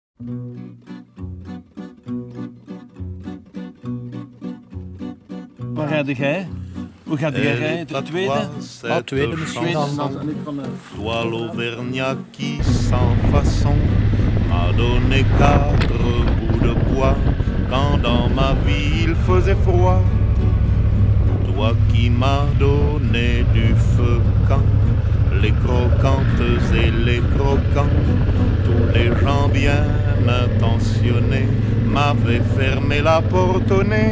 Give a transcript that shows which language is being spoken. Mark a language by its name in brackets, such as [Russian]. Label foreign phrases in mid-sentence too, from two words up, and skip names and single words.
[Dutch] Waar rijd jij? Hoe gaat jij rijden? De tweede? Tweede misschien. [French] Toi l'Auvergnat qui sans façon m'a donné 4 bouts de bois quand dans ma vie il faisait froid. Toi qui m'as donné du feu quand les croquantes et les croquants, tous les gens bien intentionnés m'avaient fermé la porte au nez.